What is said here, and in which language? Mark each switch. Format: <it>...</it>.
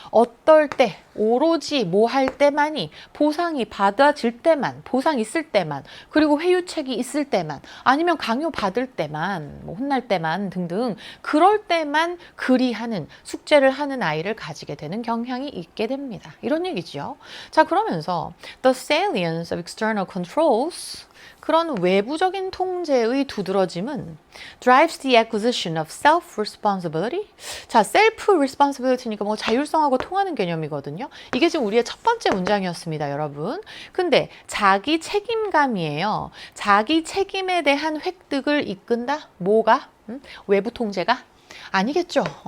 <ko>어떨 때, 오로지 뭐 할 때만이, 보상이 받아질 때만, 보상 있을 때만, 그리고 회유책이 있을 때만, 아니면 강요 받을 때만, 뭐 혼날 때만 등등 그럴 때만 그리 하는, 숙제를 하는 아이를 가지게 되는 경향이 있게 됩니다. 이런 얘기죠. 자, 그러면서</ko> <en>the salience of external controls,</en> <ko>그런 외부적인 통제의 두드러짐은</ko> <en>drives the acquisition of self-responsibility.</en> <ko>자, self-responsibility니까 뭐 자율성하고 통하는 개념이거든요. 이게 지금 우리의 첫 번째 문장이었습니다, 여러분. 근데 자기 책임감이에요. 자기 책임에 대한 획득을 이끈다? 뭐가? 외부 통제가? 아니겠죠.</ko>